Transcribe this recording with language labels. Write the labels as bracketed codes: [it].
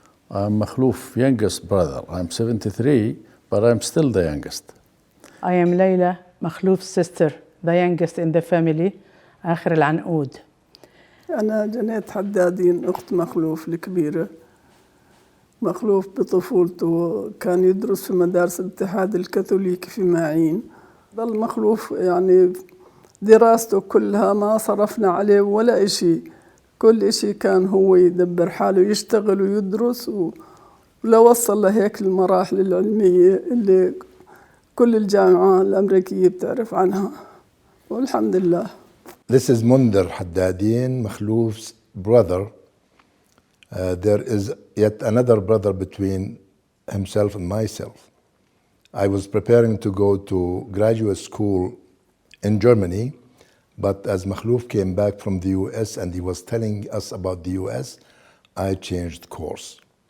[en] I'm Makhlouf's youngest brother. I'm 73, but I'm still the youngest. I am Layla, Makhlouf's sister, the youngest in the family, [ar] آخر العنقود. أنا جنيت حدادين أخت مخلوف الكبيرة. مخلوف بطفولته كان يدرس في مدارس الاتحاد الكاثوليكي في ماعين. ظل مخلوف يعني دراسته كلها ما صرفنا عليه ولا إشي، كل إشي كان هو يدبر حاله، يشتغل ويدرس ولو وصل لهيك المراحل العلمية اللي كل الجامعات الأمريكية بتعرف عنها، والحمد لله. [en] This is Mundar Haddadin, Makhlouf's brother. There is yet another brother between himself and myself. I was preparing to go to graduate school in Germany, but as Makhlouf came back from the US and he was telling us about the US, I changed course.